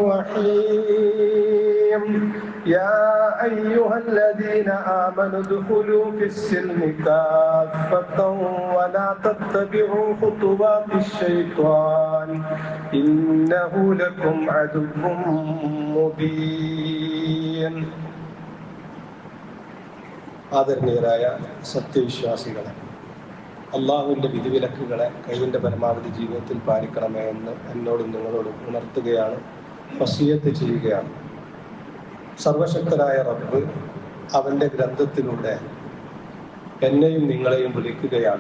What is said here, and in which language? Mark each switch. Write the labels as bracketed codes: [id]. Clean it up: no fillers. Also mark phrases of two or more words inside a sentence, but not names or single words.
[ar] الرحيم يا أيها الذين آمنوا ادخلوا في السلم كافة ولا تتبعوا خطوات الشيطان إنه لكم عدو [ml] مبين ആദരണീയരായ സത്യവിശ്വാസികളെ, അള്ളാഹുവിൻ്റെ വിധിവിലക്കുകളെ കഴിവിൻ്റെ പരമാവധി ജീവിതത്തിൽ പാലിക്കണമേ എന്ന് എന്നോടും നിങ്ങളോടും ഉണർത്തുകയാണ്, വസിയത്ത് ചെയ്യുകയാണ്. സർവശക്തനായ റബ്ബ് അവൻ്റെ ഗ്രന്ഥത്തിലൂടെ എന്നെയും നിങ്ങളെയും വിളിക്കുകയാണ്.